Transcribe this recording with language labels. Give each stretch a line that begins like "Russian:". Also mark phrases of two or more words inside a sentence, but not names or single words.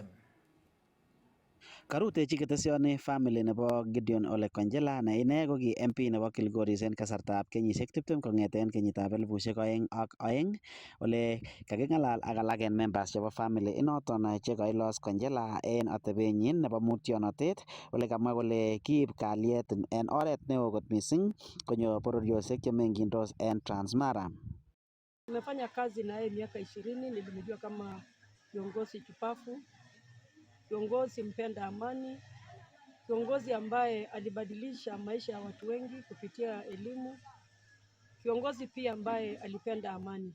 Kalenjin: Karutechi ketesioni family nebo Gideon Ole Konchela ne ine ko ki MP nebo Kilgoris en kasartab kenyisiek 20 kong'eten kenyitab 2002 ole kaking'alal ak alak en members chebo family inoton che kailos Konchela en atebenyin nebo mutyonotet ole kamwa kole kiib kalyet en oret neo kot missing konyo bororiosiek chemengindos en Transmara.
Swahili: Nimefanya kazi na yeye miaka 20, nilimjua kama kiongozi chupafu, kiongozi mpenda amani, kiongozi ambaye alibadilisha maisha ya watu wengi kupitia elimu, kiongozi pia ambaye alipenda amani.